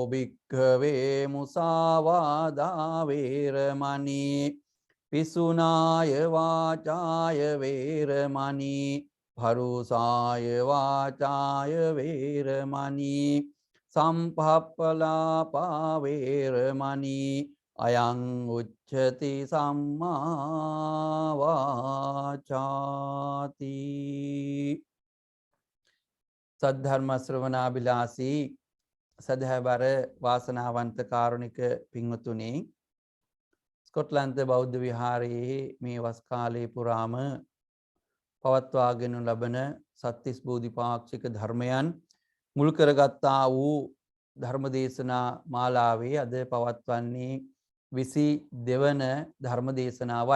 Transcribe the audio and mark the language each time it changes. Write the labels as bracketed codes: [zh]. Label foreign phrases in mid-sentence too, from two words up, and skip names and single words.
[pi] භික්ඛවේ මුසාවාදා වේරමණී පිසුනාය වාචාය වේරමණී භරුසාය වාචාය වේරමණී සම්පප්පලාපා වේරමණී අයං උච්චති සම්මා වාචාති. [si] සද්ධර්ම ශ්‍රවණාබිලාසී සදහැබර වාසනාවන්ත කාරුණික පින්වතුනි, ස්කොට්ලන්ත බෞද්ධ විහාරයේ මේ වස් කාලයේ පුරාම පවත්වාගෙන ලබන සත්තිස් බෝධිපාක්ෂික ධර්මයන් මුල් කරගත්තා වූ ධර්මදේශනා මාලාවේ අද පවත්වන්නේ 22 වන ධර්මදේශනාවයි.